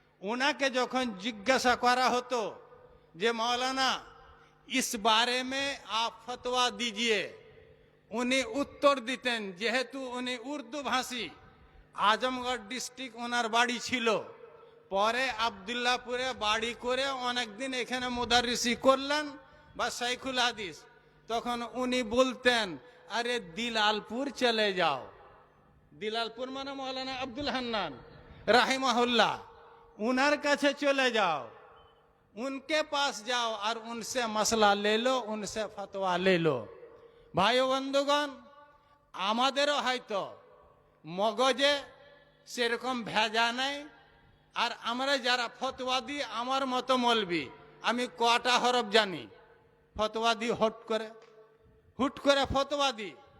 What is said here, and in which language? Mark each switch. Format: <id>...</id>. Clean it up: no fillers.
<hi>उनके</hi> <bn>যখন জিজ্ঞাসা করা হতো যে</bn> <hi>मौलाना इस बारे में आप फतवा दीजिए,</hi> <bn>উনি উত্তর দিতেন, যেহেতু উনি উর্দু ভাষী, আজমগড় ডিস্ট্রিক্ট ওনার বাড়ি ছিল, পরে আবদুল্লাহপুরে বাড়ি করে অনেকদিন এখানে মুদারিসি করলেন বা শাইখুল হাদিস, তখন উনি বলতেন আরে দিলালপুর চলে যাও। দিলালপুর মানে মৌলানা আব্দুল হান্নান রাহিমাহুল্লাহ, उनर কাছে চলে যাও,</bn> <hi>उनके पास जाओ और उनसे मसला ले लो, उनसे फतवा ले लो। भाई बंधुगण,</hi> <bn>আমাদেরও হয়তো মগজে সেরকম ভেজা নাই, আর আমরা যারা ফতোয়া দিই, আমার মতো মলবি আমি কটা হরফ জানি, ফতোয়া দিই হুট করে ফতোয়া দিই।</bn>